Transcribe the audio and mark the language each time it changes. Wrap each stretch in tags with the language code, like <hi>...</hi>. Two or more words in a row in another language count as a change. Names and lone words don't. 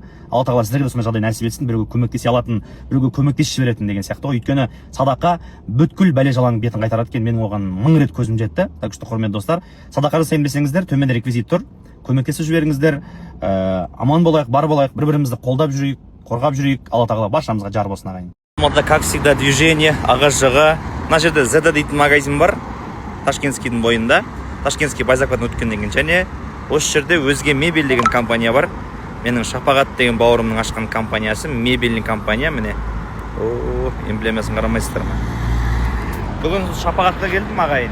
<kk>Алла тағала сіздерге де сондай жағдай нәсіп етсін, біреуге көмектесе алатын, біреуге көмектесіп жіберетін деген сияқты ғой. Өйткені садақа бүткіл бәле жаланың бетін қайтарады екен. Менің оған 1000 рет көзім жетті.</kk> <ru>Так что</ru> <kk>құрметті достар, садақа жасайын десеңіздер, төменде реквизит тұр, көмектесіп жіберіңіздер. Аман болайық, бар болайық, бір-бірімізді қолдап жүрейік, қорғап жүрейік. Алла тағала баршамызға жар болсын ағайын. Алматыда,</kk> <ru>как всегда, движение,</ru> <kk>ағаш-жағы. Мына жерде Зеда дейтін магазин бар, Ташкентскийдің бойында. Ташкентский Байзақовтан өткеннен кейін, және осы жерде өзге мебель деген компания бар. Менің Шапағат деген бауырымның ашқан компаниясы, мебельный компания. Міне, эмблемасын қарамайсыздар ма? Бүгін Шапағатқа келдім ағайын.</kk>